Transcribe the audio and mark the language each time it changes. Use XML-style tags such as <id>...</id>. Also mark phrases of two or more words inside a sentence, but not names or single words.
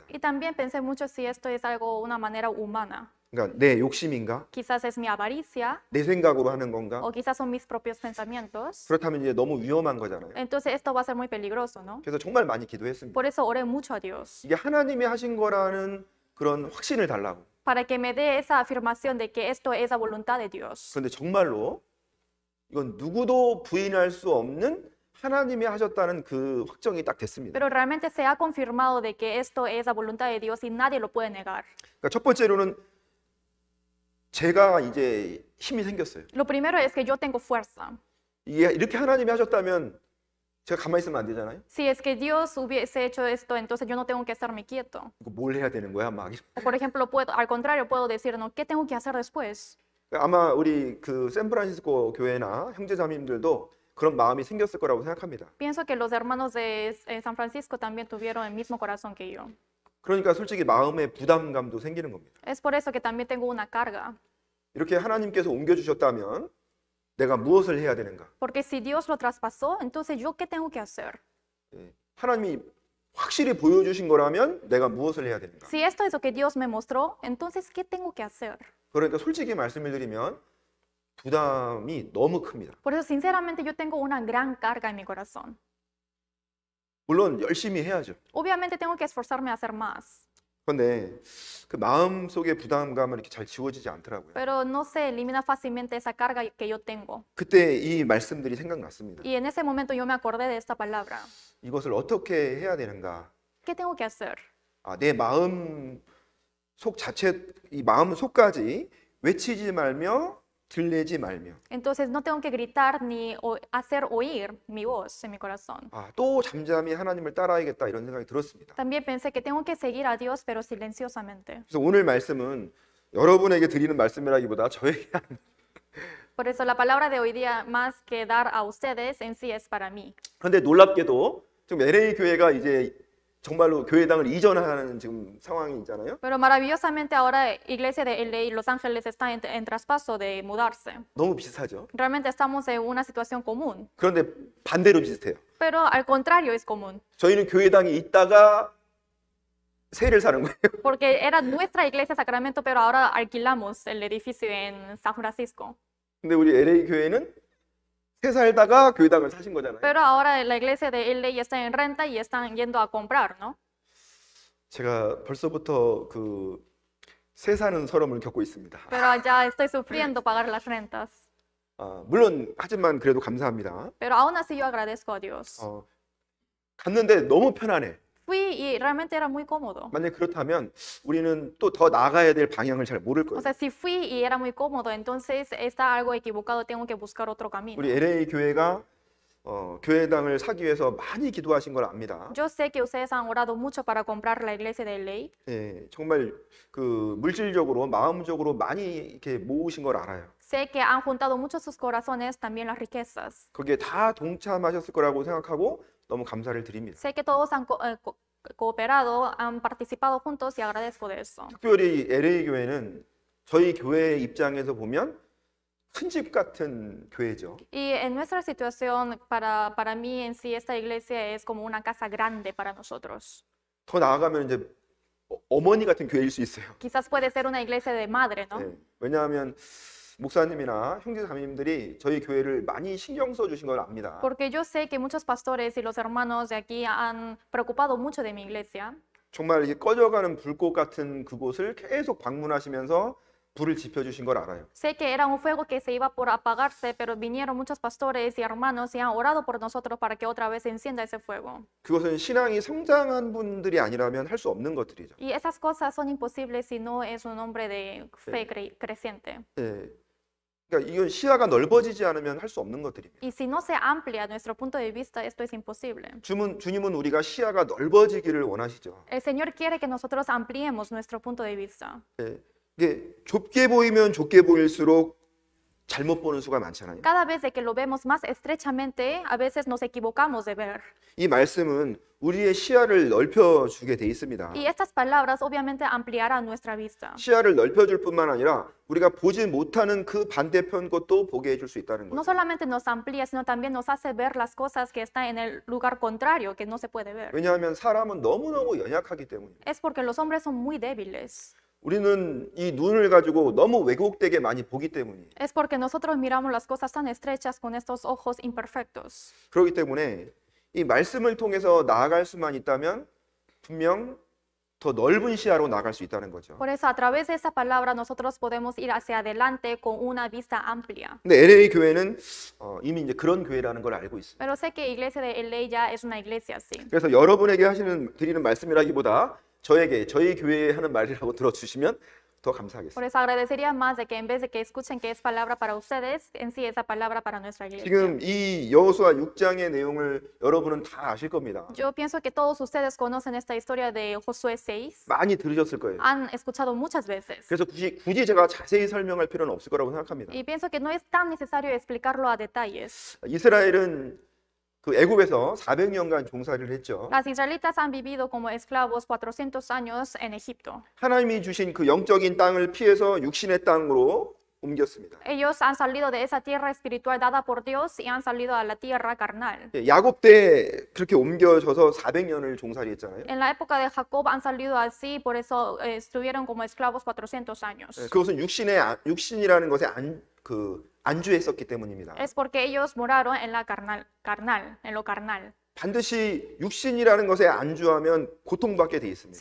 <es>Y también pensé mucho si esto es algo, una manera humana.</es> <ko>그러니까 내 욕심인가?</ko> <es>Quizás es mi avaricia</es> <ko>내 생각으로 하는 건가?</ko> <es>o quizás son mis propios pensamientos.</es> <ko>그렇다면 이제 너무 위험한 거잖아요.</ko> <es>Entonces esto va a ser muy peligroso, ¿no?</es> <ko>그래서 정말 많이 기도했습니다.</ko> <es>Por eso oré mucho a Dios,</es> <ko>이게 하나님이 하신 거라는 그런 확신을 달라고.</ko> <es>para que me dé esa afirmación de que esto es la voluntad de Dios.</es> <ko>그런데 정말로 이건 누구도 부인할 수 없는 하나님이 하셨다는 그 확정이 딱 됐습니다.</ko> <es>Pero realmente se ha confirmado de que esto es la voluntad de Dios y nadie lo puede negar.</es> <ko>그러니까 첫 번째로는 제가 이제 힘이 생겼어요.</ko> <es>Lo primero es que yo tengo fuerza.</es> <ko>이게 이렇게 하나님이 하셨다면 제가 가만히 있으면 안 되잖아요.</ko> <es>Si es que Dios hubiese hecho esto, entonces yo no tengo que estarme quieto.</es> <ko>이거 뭘 해야 되는 거야, 막.</ko> <es>O por ejemplo, al contrario, puedo decir, no, ¿qué tengo que hacer después?</es> <ko>아마 우리 그 샌프란시스코 교회나 형제자매님들도 그런 마음이 생겼을 거라고 생각합니다.</ko> <es>Pienso que los hermanos de San Francisco también tuvieron el mismo corazón que yo.</es> <ko>그러니까 솔직히 마음의 부담감도 생기는 겁니다.</ko> <es>Es por eso que también tengo una carga.</es> <ko>이렇게 하나님께서 옮겨주셨다면 내가 무엇을 해야 되는가?</ko> <es>Porque si Dios lo traspasó, entonces ¿yo qué tengo que hacer?</es> <ko>하나님이 확실히 보여주신 거라면 내가 무엇을 해야 되는가?</ko> <es>Si esto es lo que Dios me mostró, entonces ¿qué tengo que hacer?</es> <ko>그러니까 솔직히 말씀을 드리면 부담이 너무 큽니다.</ko> <es>Por eso, sinceramente, yo tengo una gran carga en mi corazón.</es> <ko>물론 열심히 해야죠.</ko> <es>Obviamente tengo que esforzarme a hacer más,</es> <ko>그런데 그 마음 속의 부담감은 이렇게 잘 지워지지 않더라고요.</ko> <es>pero no se elimina fácilmente esa carga que yo tengo.</es> <ko>그때 이 말씀들이 생각났습니다.</ko> <es>Y en ese momento yo me acordé de esta palabra.</es> <ko>이것을 어떻게 해야 되는가?</ko> <es>¿Qué tengo que hacer?</es> <ko>내 마음 속 자체, 이 마음 속까지 외치지 말며 들리지 말며.</ko> <es>Entonces no tengo que gritar ni hacer oír mi voz en mi corazón.</es> <ko>또 잠잠히 하나님을 따라야겠다 이런 생각이 들었습니다.</ko> <es>También pensé que tengo que seguir a Dios, pero silenciosamente.</es> <ko>그래서 오늘 말씀은 여러분에게 드리는 말씀이라기보다 저에게 하는.</ko> <es>Por eso la palabra de hoy día, más que dar a ustedes, en sí es para mí.</es> <ko>그런데 놀랍게도 지금 LA 교회가 이제 정말로 교회당을 이전하는 지금 상황이 있잖아요.</ko> <es>Pero maravillosamente ahora Iglesia de LA Los Ángeles está en traspaso de mudarse.</es> <ko>너무 비슷하죠.</ko> <es>Realmente estamos en una situación común,</es> <ko>그런데 반대로 비슷해요.</ko> <es>pero al contrario es común.</es> <ko>저희는 교회당이 있다가 세를 사는 거예요.</ko> <es>Porque era nuestra iglesia Sacramento, pero ahora alquilamos el edificio en San Francisco.</es> <ko>근데 우리 LA 교회는 새 살다가 교회당을 사신 거잖아요.</ko> <es>Pero ahora la iglesia de LA ya está en renta y están yendo a comprar, ¿no?</es> <ko>제가 벌써부터 그 새 사는 서름을 겪고 있습니다.</ko> <es>Pero ya estoy sufriendo pagar las rentas.</es> <ko>물론 하지만 그래도 감사합니다.</ko> <es>Pero aún así yo agradezco a Dios.</es> <ko>갔는데 너무 편안해.</ko> <es>Fui y realmente era muy cómodo.</es> <ko>만약 그렇다면 우리는 또 더 나아가야 될 방향을 잘 모를</ko> <es>O</es> <ko>거예요.</ko> <es>sea, si fui y era muy cómodo, entonces está algo equivocado, tengo que buscar otro camino.</es> <ko>우리 LA 교회가 교회당을 사기 위해서 많이 기도하신 걸 압니다.</ko> <es>Yo sé que ustedes han orado mucho para comprar la iglesia de LA.</es> <ko>예, 정말 그 물질적으로 마음적으로 많이 이렇게 모으신 걸 알아요.</ko> <es>Sé que han juntado mucho sus corazones, también las riquezas.</es> <ko>거기에 다 동참하셨을 거라고 생각하고 너무 감사를 드립니다.</ko> <es>Sé que todos han cooperado, han participado juntos y agradezco de eso.</es> <ko>특별히 LA 교회는 저희 교회 입장에서 보면 큰 집 같은 교회죠.</ko> <es>Y en nuestra situación, para mí en sí, esta iglesia es como una casa grande para nosotros.</es> <ko>더 나아가면 이제 어머니 같은 교회일 수 있어요.</ko> <es>Quizás puede ser una iglesia de madre, ¿no?</es> <ko>예, 왜냐하면 목사님이나 형제 자매님들이 저희 교회를 많이 신경 써 주신 걸 압니다.</ko> <es>Porque yo sé que muchos pastores y los hermanos de aquí han preocupado mucho de mi iglesia.</es> <ko>정말 이게 꺼져가는 불꽃 같은 그곳을 계속 방문하시면서 불을 지펴 주신 걸 알아요.</ko> <es>Sé que era un fuego que se iba por apagarse, pero vinieron muchos pastores y hermanos y han orado por nosotros para que otra vez se encienda ese fuego.</es> <ko>그것은 신앙이 성장한 분들이 아니라면 할 수 없는 것들이죠.</ko> <es>Y esas cosas son imposibles si no es un hombre de fe creciente.</es> <ko>예. 그러니까 이건 시야가 넓어지지 않으면 할 수 없는 것들입니다.</ko> <es>Y si no se amplia nuestro punto de vista, esto es imposible.</es> <ko>주님은 우리가 시야가 넓어지기를 원하시죠.</ko> <es>El Señor quiere que nosotros ampliemos nuestro punto de vista.</es> <ko>예. 이게 좁게 보이면 좁게 보일수록 잘못 보는 수가 많잖아요.</ko> <es>Cada vez de que lo vemos más estrechamente, a veces nos equivocamos de ver.</es> <ko>이 말씀은 우리의 시야를 넓혀주게 돼 있습니다.</ko> <es>Y estas palabras obviamente ampliarán nuestra vista.</es> <ko>시야를 넓혀줄 뿐만 아니라 우리가 보지 못하는 그 반대편 것도 보게 해줄 수 있다는</ko> <es>No</es> <ko>거죠.</ko> <es>solamente nos amplía, sino también nos hace ver las cosas que están en el lugar contrario, que no se puede ver.</es> <ko>왜냐하면 사람은 너무너무 연약하기 때문이에요.</ko> <es>Es porque los hombres son muy débiles.</es> <ko>우리는 이 눈을 가지고 너무 왜곡되게 많이 보기 때문이에요.</ko> <es>Es porque nosotros miramos las cosas tan estrechas con estos ojos imperfectos.</es> <ko>그렇기 때문에 이 말씀을 통해서 나아갈 수만 있다면 분명 더 넓은 시야로 나아갈 수 있다는 거죠.</ko> <es>Por eso, a través de esa palabra, nosotros podemos ir hacia adelante con una vista amplia.</es> <ko>근데 LA 교회는 이미 이제 그런 교회라는 걸 알고 있습니다.</ko> <es>Pero sé que Iglesia de LA ya es una iglesia así.</es> <ko>그래서 여러분에게 드리는 말씀이라기보다 저희 교회에 하는 말이라고 들어주시면 더 감사하겠습니다.</ko> <es>Por eso agradecería más de que en vez de que escuchen que es palabra para ustedes, en sí esa palabra para nuestra iglesia.</es> <ko>지금 이 여호수아 6장의 내용을 여러분은 다 아실 겁니다.</ko> <es>Yo pienso que todos ustedes conocen esta historia de Josué 6.</es> <ko>많이 들으셨을 거예요.</ko> <es>Han escuchado muchas veces.</es> <ko>그래서 굳이 제가 자세히 설명할 필요는 없을 거라고 생각합니다.</ko> <es>Y pienso que no es tan necesario explicarlo a detalles.</es> <ko>이스라엘은 그 애굽에서 400년간 종살이를 했죠.</ko> <es>Las israelitas han vivido como esclavos 400 años en Egipto.</es> <ko>하나님이 주신 그 영적인 땅을 피해서 육신의 땅으로 옮겼습니다.</ko> <es>Ellos han salido de esa tierra espiritual dada por Dios y han salido a la tierra carnal.</es> <ko>야곱 때 그렇게 옮겨져서 400년을 종살이했잖아요.</ko> <es>En la época de Jacob han salido así, por eso estuvieron como esclavos 400 años.</es> <ko>그것은 육신이라는 것에 안주했었기 때문입니다.</ko> <es>Es porque ellos moraron en la en lo carnal.</es> <ko>반드시 육신이라는 것에 안주하면 고통받게 돼 있습니다.</ko>